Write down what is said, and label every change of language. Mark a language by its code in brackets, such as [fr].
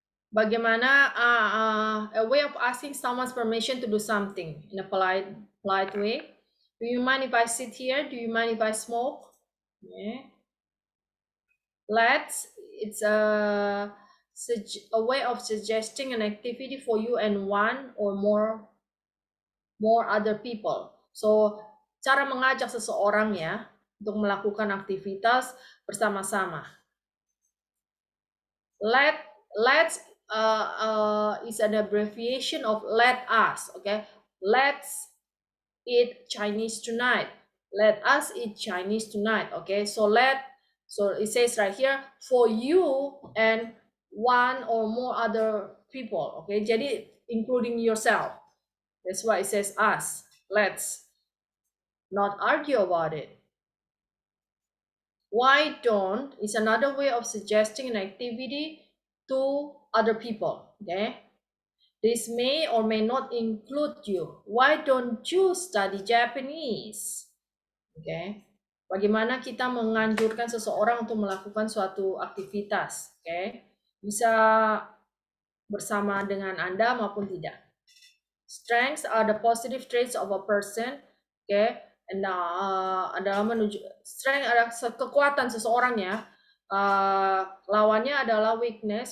[id] Bagaimana [en] a way of asking someone's permission to do something in a polite way. Do you mind if I sit here? Do you mind if I smoke? Okay. It's a way of suggesting an activity for you and one or more other people. [id] So, cara mengajak seseorang ya untuk melakukan aktivitas bersama-sama. [en] Let's is an abbreviation of let us. Okay, let's eat Chinese tonight. Let us eat Chinese tonight. Okay, so it says right here for you and one or more other people. Okay, jadi including yourself. That's why it says us. Let's not argue about it. Why don't is another way of suggesting an activity to other people. Okay. This may or may not include you. Why don't you study Japanese? Okay. [id] Bagaimana kita menganjurkan seseorang untuk melakukan suatu aktivitas? Okay. Bisa bersama dengan Anda maupun tidak. [en] Strengths are the positive traits of a person. Okay. [id] And adalah strength adalah kekuatan seseorang ya. Lawannya adalah weakness.